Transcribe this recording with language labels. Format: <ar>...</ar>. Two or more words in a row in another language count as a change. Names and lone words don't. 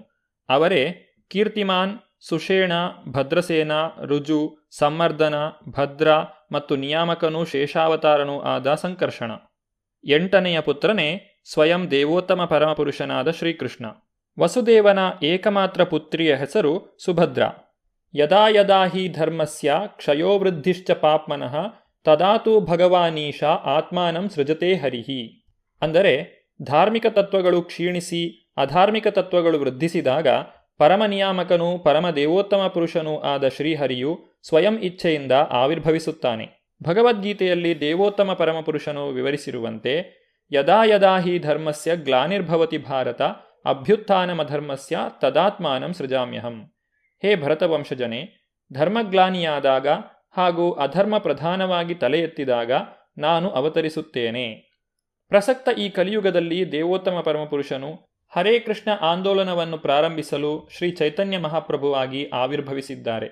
<kn>ಅವರೇ ಕೀರ್ತಿಮಾನ್, ಸುಷೇಣ, ಭದ್ರಸೇನ, ರುಜು, ಸಂಮರ್ದನ, ಭದ್ರ ಮತ್ತು ನಿಯಾಮಕನೂ ಶೇಷಾವತಾರನೂ ಆದ ಸಂಕರ್ಷಣ. 8ನೆಯ ಪುತ್ರನೇ ಸ್ವಯಂ ದೇವೋತ್ತಮ ಪರಮಪುರುಷನಾದ ಶ್ರೀಕೃಷ್ಣ. ವಸುದೇವನ ಏಕಮಾತ್ರ ಪುತ್ರಿಯ ಹೆಸರು ಸುಭದ್ರ.</kn> <sa>ಯದಾ ಯದಾ ಹಿ ಧರ್ಮಸ್ಯ ಕ್ಷಯೋವೃದ್ಧಿಶ್ಚ ಪಾಪ್ಮನಃ ತದಾತು ಭಗವಾನೀಶ ಆತ್ಮಾನಂ ಸೃಜತೆ ಹರಿಹಿ.</sa> <kn>ಅಂದರೆ ಧಾರ್ಮಿಕ ತತ್ವಗಳು ಕ್ಷೀಣಿಸಿ ಅಧಾರ್ಮಿಕ ತತ್ವಗಳು ವೃದ್ಧಿಸಿದಾಗ ಪರಮನಿಯಾಮಕನೂ ಪರಮದೇವೋತ್ತಮ ಪುರುಷನೂ ಆದ ಶ್ರೀಹರಿಯು ಸ್ವಯಂ ಇಚ್ಛೆಯಿಂದ ಆವಿರ್ಭವಿಸುತ್ತಾನೆ. ಭಗವದ್ಗೀತೆಯಲ್ಲಿ ದೇವೋತ್ತಮ ಪರಮಪುರುಷನು ವಿವರಿಸಿರುವಂತೆ</kn> <sa>ಯದಾ ಯದಾ ಹಿ ಧರ್ಮಸ್ಯ ಗ್ಲಾನಿರ್ಭವತಿ ಭಾರತ ಅಭ್ಯುತ್ಥಾನಮಧರ್ಮಸ್ಯ ತದಾತ್ಮಾನಂ ಸೃಜಾಮ್ಯಹಂ.</sa> <kn>ಹೇ ಭರತವಂಶಜನೇ, ಧರ್ಮಗ್ಲಾನಿಯಾದಾಗ ಹಾಗೂ ಅಧರ್ಮ ಪ್ರಧಾನವಾಗಿ ತಲೆ ಎತ್ತಿದಾಗ ನಾನು ಅವತರಿಸುತ್ತೇನೆ. ಪ್ರಸಕ್ತ ಈ ಕಲಿಯುಗದಲ್ಲಿ ದೇವೋತ್ತಮ ಪರಮಪುರುಷನು ಹರೇ ಕೃಷ್ಣ ಆಂದೋಲನವನ್ನು ಪ್ರಾರಂಭಿಸಲು ಶ್ರೀ ಚೈತನ್ಯ ಮಹಾಪ್ರಭುವಾಗಿ ಆವಿರ್ಭವಿಸಿದ್ದಾರೆ.</kn>